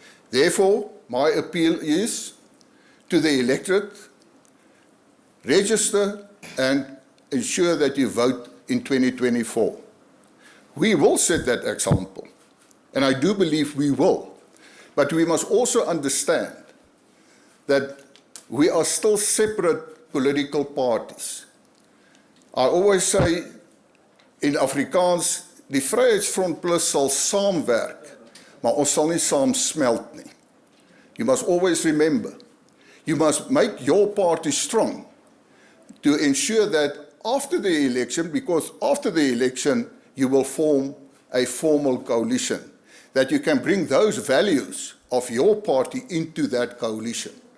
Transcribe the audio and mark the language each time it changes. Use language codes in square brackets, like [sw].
[en] Therefore, my appeal is to the electorate, register and ensure that you vote in 2024. We will set that example, and I do believe we will. But we must also understand that we are still separate political parties. I always say in Afrikaans, [af] die Vryheidsfront Plus sal saamwerk, maar ons sal nie saam smelt nie. [en] You must always remember, you must make your party strong to ensure that after the election, because after the election you will form a formal coalition, that you can bring those values of your party into that coalition.